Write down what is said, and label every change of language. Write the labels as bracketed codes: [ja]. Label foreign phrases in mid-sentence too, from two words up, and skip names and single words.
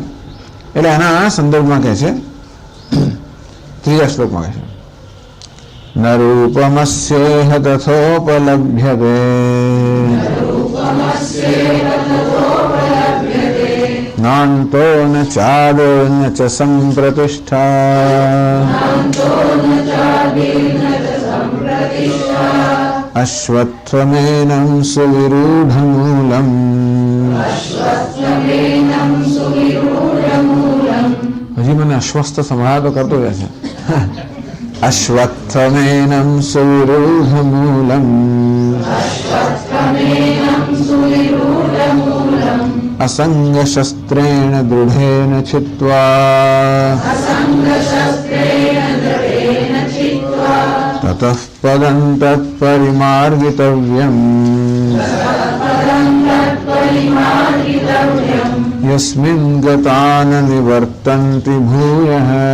[gu] એટલે એના સંદર્ભમાં કહે છે 3 શ્લોકમાં કહે છે [sa] न रूपमस्येह तथोपलभ्यते नान्तो न चादो न च संप्रतिष्ठा अश्वत्थमेनं सुविरूढमूलम. [gu] હજી મને અસ્વસ્થ સંભળાતો કરતો રહે છે. [sa] अश्वत्थमेनं सुविरूढमूलम् असंगशस्त्रेण दृढेन छित्त्वा ततः पदं तत्परिमार्गितव्यम् यस्मिन् गता न निवर्तन्ति भूयः